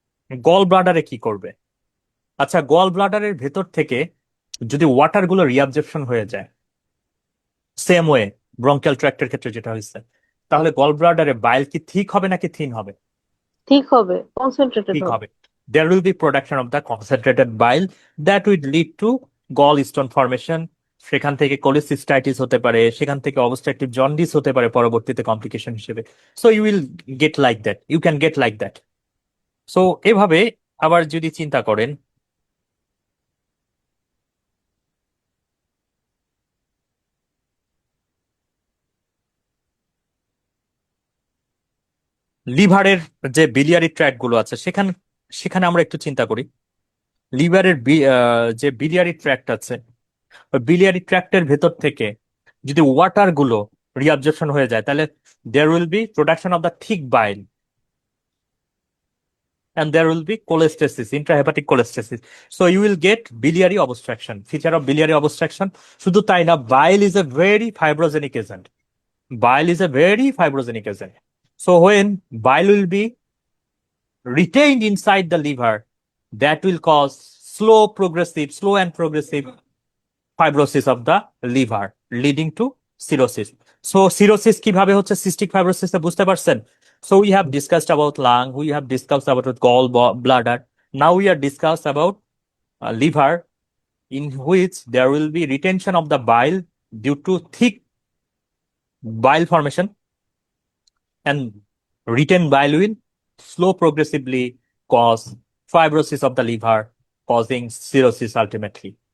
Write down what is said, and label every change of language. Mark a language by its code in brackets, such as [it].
[bn] গল ব্লাডারে কি করবে? আচ্ছা, গল ব্লাডারের ভেতর থেকে যদি ওয়াটার গুলো রিঅ্যাবজর্পশন হয়ে যায়, সেম ওয়ে ব্রঙ্কিয়াল ট্র্যাক্টের ক্ষেত্রে যেটা হয়েছে, তাহলে গল ব্লাডারে বাইল কি থিক হবে নাকি থিন হবে? ঠিক হবে, কনসেন্ট্রেটেড ঠিক হবে। হবে। [en] There will be production of the concentrated bile that will lead to gallstone formation. [bn] সেখান থেকে কোলিসিস্টাইটিস হতে পারে, সেখান থেকে অবস্ট্রাকটিভ জন্ডিস হতে পারে পরবর্তীতে কমপ্লিকেশন হিসেবে। [en] So you will get like that, you can get like that. [bn] So এভাবে আবার যদি চিন্তা করেন, লিভারের যে বিলিয়ারি ট্র্যাক্ট গুলো আছে সেখানে সেখানে আমরা একটু চিন্তা করি। লিভারের যে বিলিয়ারি ট্র্যাক্ট আছে, বিলিয়ারি ট্র্যাক্টের ভেতর থেকে যদি ওয়াটার গুলো রিঅ্যাবজর্পশন হয়ে যায়, তাহলে [en] There will be production of the thick bile and there will be cholestasis, intrahepatic cholestasis. So you will get biliary obstruction, feature of biliary obstruction. [bn] শুধু তাই না, [en] bile is a very fibrogenic agent. Bile is a very fibrogenic agent. So when bile will be retained inside the liver, that will cause slow and progressive fibrosis of the liver, leading to cirrhosis. [bn] So cirrhosis কিভাবে হচ্ছে cystic fibrosis বুঝতে পারছেন? [en] So we have discussed about lung, we have discussed about bladder. Now we are discussed about liver, in which there will be retention of the bile due to thick bile formation, and retained bile will slow progressively cause fibrosis of the liver, causing cirrhosis ultimately.